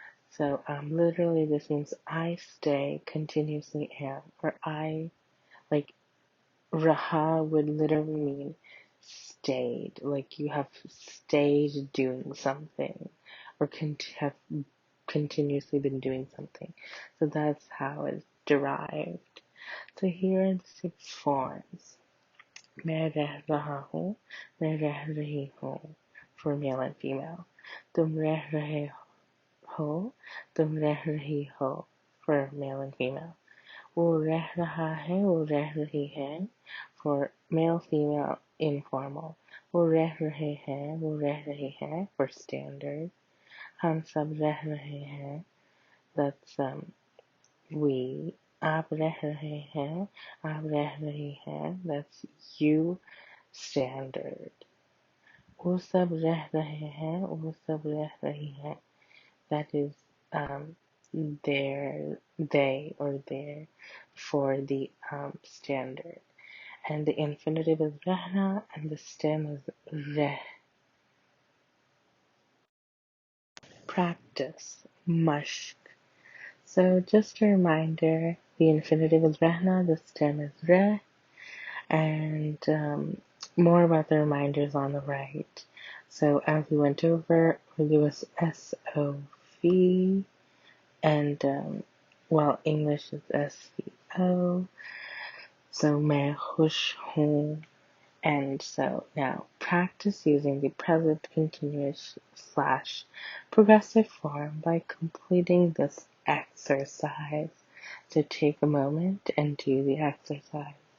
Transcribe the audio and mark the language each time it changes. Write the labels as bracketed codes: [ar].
[en] So literally this means I stay continuously am, or I, like, raha would literally mean stayed, like you have stayed doing something, or have continuously been doing something. So that's how it's derived. So here are the 6 forms. [ur] मैं रह रहा हूँ, मैं रह रही हूँ, [en] for male and female. [ur] तुम रह रहे हो, तुम रह रही हो, [en] for male and female. [ur] वो रह रहा है, वो रह रही है, [en] for male, female, informal. [ur] वो रह रहे हैं, वो रह रही है, [en] for standard. [ur] हम सब रह रहे हैं, [en] that's we. [ur] आप रह रहे हैं, आप रह रही हैं, [en] that's you, standard. [ur] वो सब रह रहे हैं, वो सब रह रही हैं, [en] that is they or their, for the standard. And the infinitive is rehna and the stem is reh. Practice, mashq. So just a reminder, the infinitive is rehna, the stem is reh. and more about the reminders on the right. So as we went over, Urdu was SOV, and English is SVO. [ur] So मैं खुश हूँ. [en] And so now practice using the present continuous / progressive form by completing this exercise. So take a moment and do the exercise.